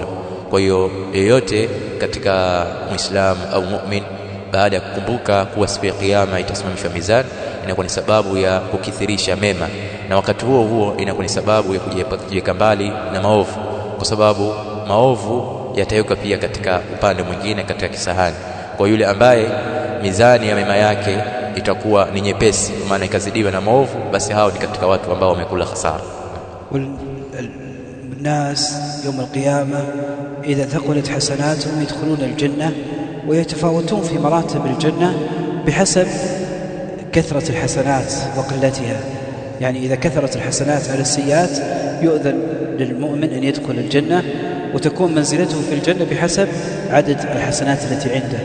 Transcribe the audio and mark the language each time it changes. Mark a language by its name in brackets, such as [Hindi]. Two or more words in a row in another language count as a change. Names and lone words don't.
[Swahili] Kwa hiyo yeyote katika muislamu au mu'min, baada ya kukumbuka kuwa siku ya kiyama itasimamishwa mizani, inakuwa ni sababu ya kukithirisha mema, na wakati huo huo inakuwa ni sababu ya kujiweka mbali na maovu, kwa sababu maovu yatawekwa pia katika upande mwingine katika kisahani. Kwa yule ambaye mizani ya mema yake itakuwa ni nyepesi, maana ikazidiwa na maovu, basi hao ni katika watu ambao wamekula hasara. [Arabic] والناس يوم القيامة إذا ثقلت حسناتهم يدخلون الجنة ويتفاوتون في مراتب الجنة بحسب كثرة الحسنات وقلتها. يعني إذا كثرت الحسنات على السيئات يؤذن للمؤمن أن يدخل الجنة، وتكون منزلته في الجنة بحسب عدد الحسنات التي عنده.